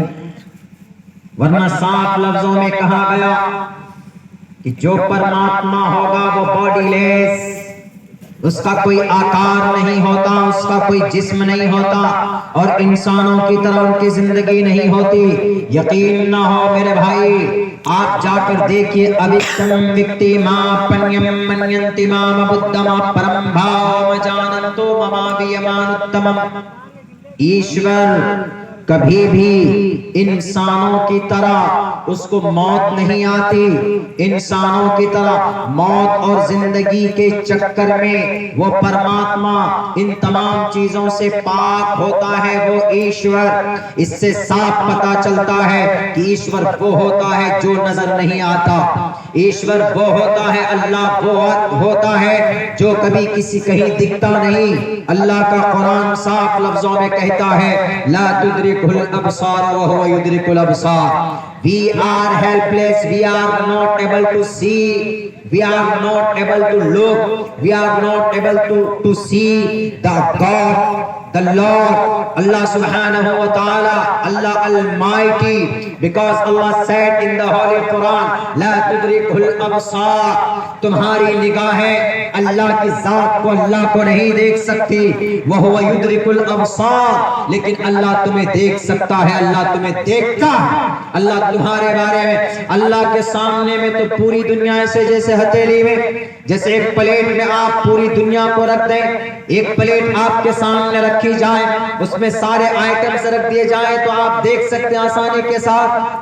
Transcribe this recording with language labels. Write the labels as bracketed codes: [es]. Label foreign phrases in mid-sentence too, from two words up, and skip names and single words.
[ur] ورنہ صاف لفظوں میں کہا گیا کہ جو پرماتما ہوگا وہ باڈی لیس، اس کا کوئی آکار نہیں ہوتا، اس کا کوئی جسم نہیں ہوتا، اور انسانوں کی طرح ان کی زندگی نہیں ہوتی۔ یقین نہ ہو میرے بھائی، آپ جا کر دیکھئے [sa] अव्यक्तं व्यक्तिम् आपन्नं मन्यन्ते माम् अबुद्धयः परं भावम् अजानन्तो ममाव्ययम् अनुत्तमम्. [ur] ایشور کبھی بھی انسانوں کی طرح اس کو موت نہیں آتی، انسانوں کی طرح موت اور زندگی کے چکر میں وہ پرماتما ان تمام چیزوں سے پاک ہوتا ہے، وہ ایشور۔ اس سے صاف پتا چلتا ہے کہ ایشور وہ ہوتا ہے جو نظر نہیں آتا، ایشور وہ ہوتا ہے، اللہ وہ ہوتا ہے جو کبھی کسی کہیں دکھتا نہیں۔ اللہ کا قرآن صاف لفظوں میں کہتا ہے [ar] لا تدرکہ الابصار وہو یدرک الابصار۔ [en] We are helpless, we are not able to see, we are not able to look, we are not able to see the God, the Lord, Allah [ar] سبحانه وتعالى, [en] Allah Almighty, because Allah said in the Holy Quran, [ar] لا تدرکہ الابصار، [ur] تمہاری نگاہیں اللہ کی ذات کو، اللہ کو نہیں دیکھ سکتی، [ar] وہو یدرک الابصار، [ur] لیکن اللہ تمہیں دیکھ سکتا ہے، اللہ تمہیں دیکھتا ہے۔ اللہ تمہارے بارے میں، اللہ کے سامنے میں تو پوری دنیا ایسے جیسے ہتھیلی میں، جیسے ایک پلیٹ میں آپ پوری دنیا کو رکھ دیں، ایک پلیٹ آپ کے سامنے رکھی جائے، اس میں سارے آئٹمز رکھ دیے جائیں تو آپ دیکھ سکتے ہیں آسانی کے ساتھ۔